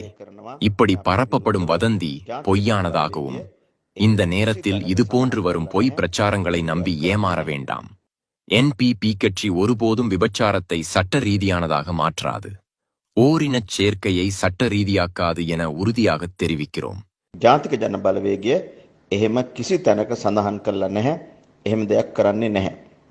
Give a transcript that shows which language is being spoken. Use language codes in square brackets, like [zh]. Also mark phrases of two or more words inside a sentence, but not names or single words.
[ta] இப்படி பரப்பப்படும் வதந்தி பொய்யானதாகவும் இந்த நேரத்தில் இதுபோன்று வரும் பொய் பிரச்சாரங்களை நம்பி ஏமாற வேண்டாம். என்பிபி கட்சி ஒருபோதும் விபச்சாரத்தை சட்ட ரீதியானதாக மாற்றாது. ஓரினச் சேர்க்கையை சட்ட ரீதியாக்காது என உறுதியாக தெரிவிக்கிறோம். [si] ජාතික ජන බලවේගය එහෙම කිසි තැනක සඳහන් කරලා නැහැ. එහෙම දෙයක් කරන්නේ නැහැ.